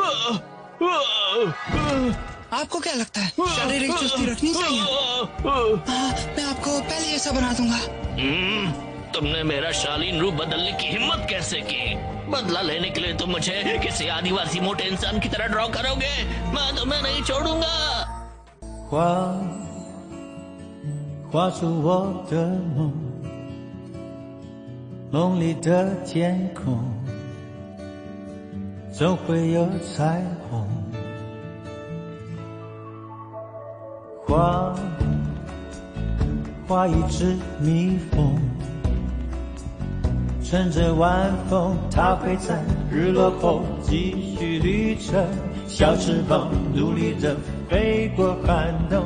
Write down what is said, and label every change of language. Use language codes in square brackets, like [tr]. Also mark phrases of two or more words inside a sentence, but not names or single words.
[hi] आपको क्या लगता है शारीरिक चुस्ती रखनी चाहिए? मैं आपको पहले जैसा बना दूंगा। तुमने मेरा शालीन रूप बदलने की हिम्मत कैसे की? बदला लेने के लिए तुम मुझे किसी आदिवासी मोटे इंसान की तरह ड्रॉ करोगे? मैं तुम्हें नहीं छोड़ूंगा। [zh] 画出我的梦，梦里的天空总会有彩虹。画一只蜜蜂，乘着晚风，它会在日落后继续旅程，小翅膀努力地飞过寒冬。